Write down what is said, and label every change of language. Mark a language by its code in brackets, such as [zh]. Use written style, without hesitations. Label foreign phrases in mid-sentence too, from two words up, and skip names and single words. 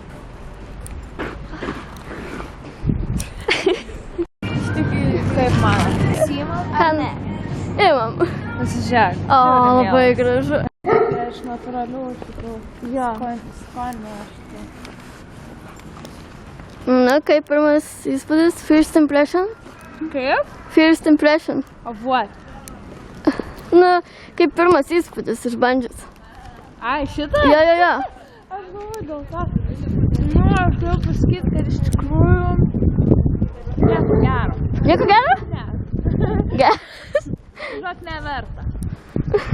[lt] Kaip man? Įsimam ar ne? Imam. Pasižiūrėk. O, labai gražu. Iš natūralių, iš tikrųjų. Jo. Skonio aš tai. Kaip pirmas įspūdis? [en] First impression? [lt] Kaip? [en] First impression. Of what? [lt] Kaip pirmas įspūdis išbandžius. Ai, šitą? Jo. Aš galvoju dėl to. Aš galiu pasakyti, kad iš tikrųjų nieko gero. Nieko gero? Ne. Geras. Žinok, neverta.